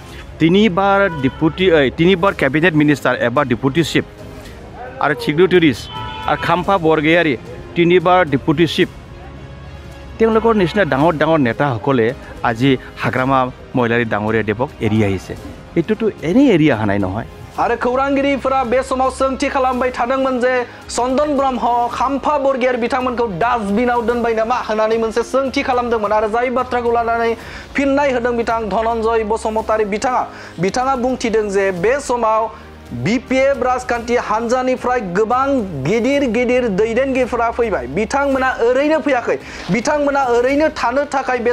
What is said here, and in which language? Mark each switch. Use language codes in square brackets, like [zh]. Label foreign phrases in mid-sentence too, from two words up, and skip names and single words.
[as] তিনিবাৰ [en] cabinet minister [as] এবাৰ [en] deputy chief [as] আৰু ছিক্ৰেটাৰিজ আৰু খাম্পা বৰগয়াৰী 3বাৰ [en] deputy chief [as] তেওঁলোকৰ নিচিনা ডাঙৰ নেতাসকলে আজি হাগ্ৰামা মহিলাৰি ডাঙৰীয়া দেৱক এৰি আহিছে এইটোতো এনেই এৰি অহা নাই নহয় [brx] आरो खौरांगिरिफोरा बे समाव सोंथि खालामबाय थादोंमोन जे चन्दन ब्रह्म खाम्फा बरगयारी बिथांमोनखौ डास्टबिनाव दोनबाय नामा होननानै मोनसे सोंथि खालामदोंमोन आरो जाय बाथ्राखौ लानानै फिननाय होदों बिथां धनन्जय बसुमतारी बिथाङा बुंथिदों जे बे समाव BPF राजखान्थि हानजानिफ्राय गोबां गिदिर दैदेनगिरिफोरा फैबाय बिथांमोना ओरैनो फैयाखै बिथांमोना ओरैनो थानो थाखाय बे